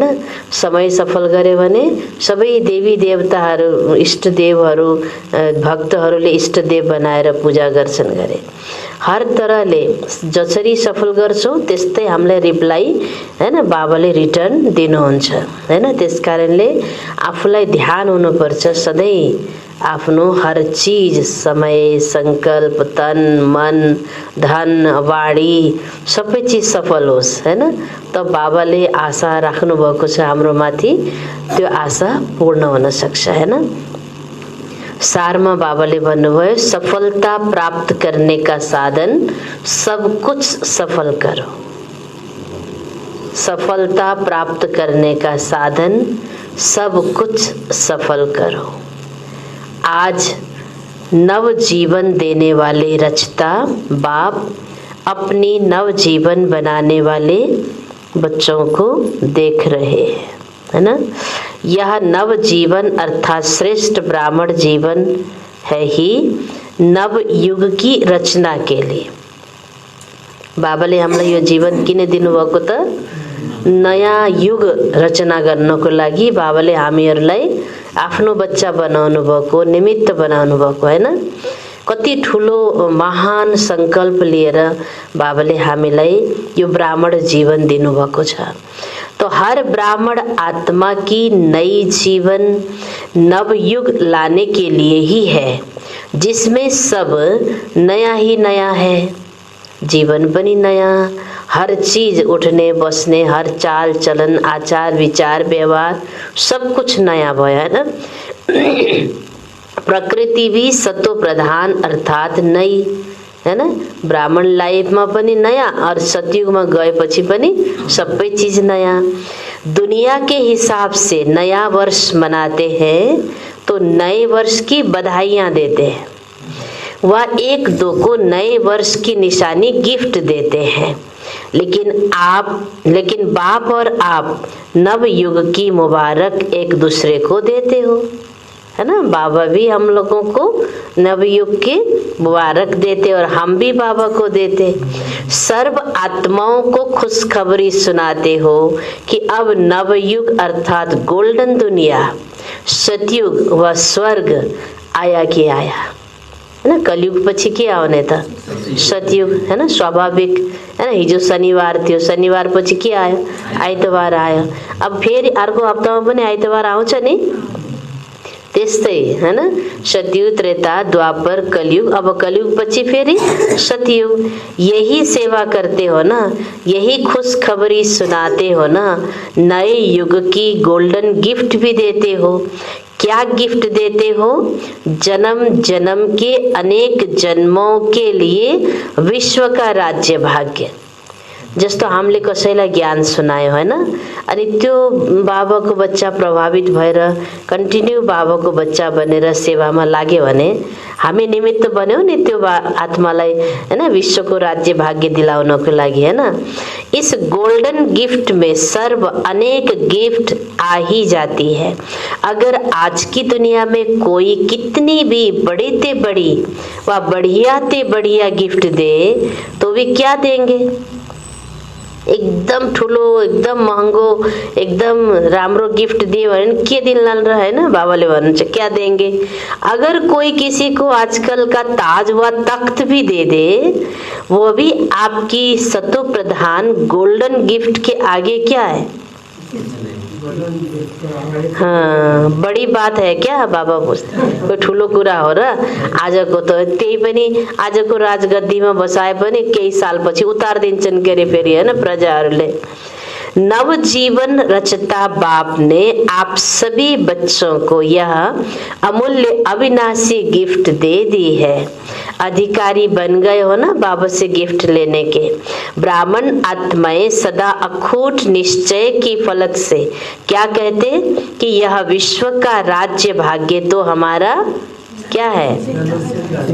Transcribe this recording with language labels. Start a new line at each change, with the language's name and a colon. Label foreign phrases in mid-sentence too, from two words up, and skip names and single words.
Nepali: समय सफल गर्यो भने सबै देवी देवताहरू, इष्ट देवहरू, भक्तहरूले इष्ट देव बनाएर पूजा गर्छन् गरे। हर तरहले जसरी सफल गर्छौ त्यस्तै हामीलाई रिप्लाई हैन बाबाले रिटर्न दिनुहुन्छ हैन। त्यसकारणले आफूलाई ध्यान हुनुपर्छ सधैँ, आफ्नो हर चीज, समय, संकल्प, तन मन धन वाणी सबै चीज सफल होस् हैन। त बाबाले आशा राख्नु भएको छ हाम्रो माथि, त्यो आशा पूर्ण हुन सक्छ हैन। सारमा बाबाले भन्नुभयो,
Hindi: सफलता प्राप्त करने का साधन सब कुछ सफल करो। सफलता प्राप्त करने का साधन सब कुछ सफल करो। आज नव जीवन देने वाले रचता बाप अपनी नव जीवन बनाने वाले बच्चों को देख रहे हैं है ना। यह नव जीवन अर्थात श्रेष्ठ ब्राह्मण जीवन है ही नव युग की रचना के लिए।
Nepali: बाबाले हामीलाई यो जीवन किन दिनुभएको त? नयाँ युग रचना गर्नको लागि बाबाले हामीहरूलाई आफ्नो बच्चा बनाउनु भएको, निमित्त बनाउनु भएको हैन। कति ठुलो महान संकल्प लिएर बाबाले हामीलाई यो ब्राह्मण जीवन दिनुभएको छ।
Hindi: तो हर ब्राह्मण आत्मा की नई जीवन नव युग लाने के लिए ही है, जिसमें सब नया ही नया है।
Nepali: जीवन पनि नया, हर चीज उठने बस्ने, हर चाल चलन, आचार विचार व्यवहार सब कुछ नया भयो
Hindi: है ना। प्रकृति भी सतो प्रधान अर्थात नई है ना।
Nepali: ब्राह्मण लाइफमा पनि नया और सतयुगमा गएपछि पनि सबै चीज नया।
Hindi: दुनिया के हिसाब से नया वर्ष मनाते हैं तो नए वर्ष की बधाइयाँ देते हैं, वह एक दो को नए वर्ष की निशानी गिफ्ट देते हैं। लेकिन बाप और आप नव युग की मुबारक एक दूसरे को देते हो, है ना। बाबा भी हम लोगों को नवयुग की मुबारक देते और हम भी बाबा को देते। सर्व आत्माओं को खुशखबरी सुनाते हो कि अब नवयुग अर्थात गोल्डन दुनिया, सतयुग व स्वर्ग आया कि आया, है ना।
Nepali: कलयुग पछि के आउने त सतयुग,
Hindi: है ना, स्वाभाविक है ना।
Nepali: हिजो शनिबार थियो, शनिबार पछि के आयो, आइतबार आयो। अब फेरि अर्को हप्तामा पनि आइतबार आउँछ नि, त्यस्तै
Hindi: है ना।
Nepali: सतयुग, त्रेता, द्वापर, कलयुग, अब कलयुग पछि फेरि सतयुग।
Hindi: यही सेवा करते हो ना, यही खुशखबरी सुनाते हो ना, नए युग की
English: golden gift
Hindi: भी देते हो। क्या गिफ्ट देते हो? जन्म जन्म के अनेक जन्मों के लिए विश्व का राज्य भाग्य।
Nepali: जस्तो हामीले कसैलाई ज्ञान सुनायो हैन, अनि त्यो बाबाको बच्चा प्रभावित भएर कन्टिन्यू बाबाको बच्चा बनेर सेवामा लाग्यो भने हामी निमित्त बन्यौ नि त्यो आत्मालाई, हैन, विश्वको राज्य भाग्य दिलाउनको लागि, हैन।
Hindi: इस
English: golden gift
Hindi: में सर्व अनेक गिफ्ट आ ही जाती है। अगर आज की दुनिया में कोई कितनी भी बड़ी ते बड़ी व बढ़िया ते बढ़िया गिफ्ट दे तो भी क्या देंगे?
Nepali: एकदम ठुलो, एकदम महँगो, एकदम राम्रो गिफ्ट दियो भने के दिनलाल र, हैन। बाबाले भन्नुहुन्छ
Hindi: क्या देंगे? अगर कोई किसी को आजकल का ताज व तख्त भी दे दे, वो भी आपकी सतो प्रधान
English: golden gift
Hindi: के आगे क्या है? हाँ, बड़ी बात है क्या?
Nepali: बाबा पूछ्थे, कोही ठुलो कुरा हो र? आजको त त्यही पनि आजको राजगद्दीमा बसाए पनि केही सालपछि उतारिदिन्छन् के अरे फेरि, हैन, प्रजाहरूले।
Hindi: नव जीवन रचता बाप ने आप सभी बच्चों को यह अमूल्य अविनाशी गिफ्ट दे दी है। अधिकारी बन गए हो ना बाबा से गिफ्ट लेने के। ब्राह्मण आत्माएं सदा अखूट निश्चय की फलक से क्या कहते कि यह विश्व का राज्य भाग्य तो हमारा क्या है?